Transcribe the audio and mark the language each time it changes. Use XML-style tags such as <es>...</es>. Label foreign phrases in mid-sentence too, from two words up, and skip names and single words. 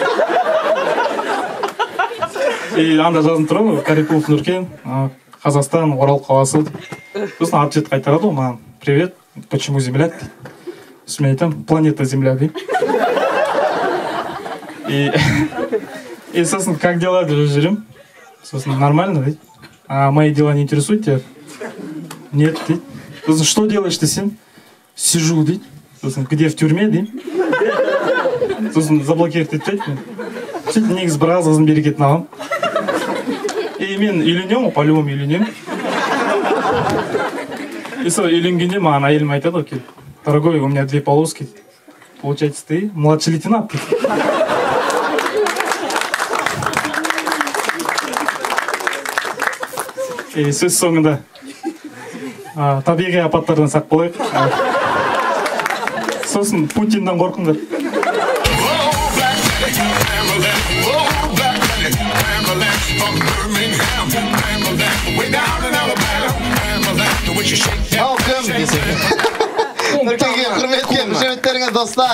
<kk>И анда жазым тұрады ғой, Карипулов Нұркен, Қазақстан, Орал қаласы. Сосын ответ қайтарады ғой маған.</kk> <ru>Привет, почему земляк?</ru> <kk>Сосын мен айтамын,</kk> <ru>планета Земля</ru> <kk>деймін. И сосын,</kk> <ru>как дела</ru> <kk>деп жазып жіберемін. Сосын, нормально дейді.</kk> <ru>Мои дела не интересуют тебя? Нет,</ru> <kk>дейді. Сосын,</kk> <ru>что делаешь ты сен?</ru> <kk>Сижу, дейді. Сосын,</kk> <ru>где в тюрьме,</ru> <kk>дейді. Сосын, заблокировать етпейді мен. Сөйтіп негізі бір азғызын берекетін аламын. И мен үйленемін, по-любому үйленемін. И сол үйленгенде маған әйелім айтады ғой,</kk> <ru>дорогой, у меня 2 полоски. Получается, ты младший лейтенант.</ru> <kk>И сөз соңында табиғи апаттардан сақ болайық. Сосын Путиннен қорқыңдар. Нұркенге құрметке қошеметтеріңе достар.</kk>